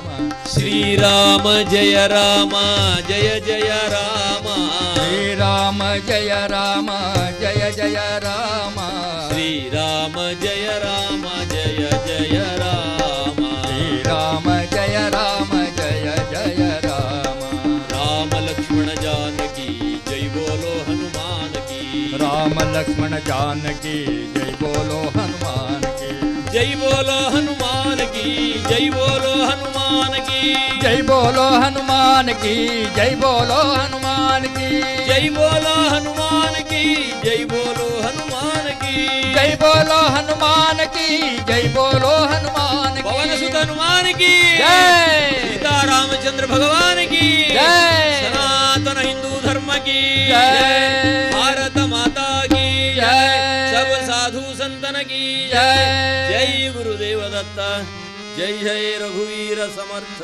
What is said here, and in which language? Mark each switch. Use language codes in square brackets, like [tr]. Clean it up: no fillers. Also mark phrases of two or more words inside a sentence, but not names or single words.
[sa] ಶ್ರೀರಾಮ ಜಯ ರಾಮ ಜಯ ಜಯ ರಾಮ, ಶ್ರೀರಾಮ ಜಯ ರಾಮ ಜಯ ಜಯ ರಾಮ, ಶ್ರೀರಾಮ ಜಯ ರಾಮ ಜಯ ಜಯ ರಾಮ, ಶ್ರೀರಾಮ ಜಯ ರಾಮ ಜಯ ಜಯ ರಾಮ. [hi] ರಾಮ ಲಕ್ಷ್ಮಣ जानकी जय बोलो हनुमान की, राम लक्ष्मण जानकी जय बोलो हनुमान की, जय बोलो हनुमान की, जय बोलो हनुमान की, जय बोलो हनुमान की, जय बोलो हनुमान की, जय बोलो हनुमान की, जय बोलो हनुमान की, जय बोलो हनुमान की, जय बोलो हनुमान की. पवन सुत हनुमान की जय. सीता रामचंद्र भगवान की जय. सनातन हिंदू धर्म की जय. भारत माता की जय. सब साधु संतन की जय. [mr] जय गुरुदेव दत्त, जय जय रघुवीर समर्थ.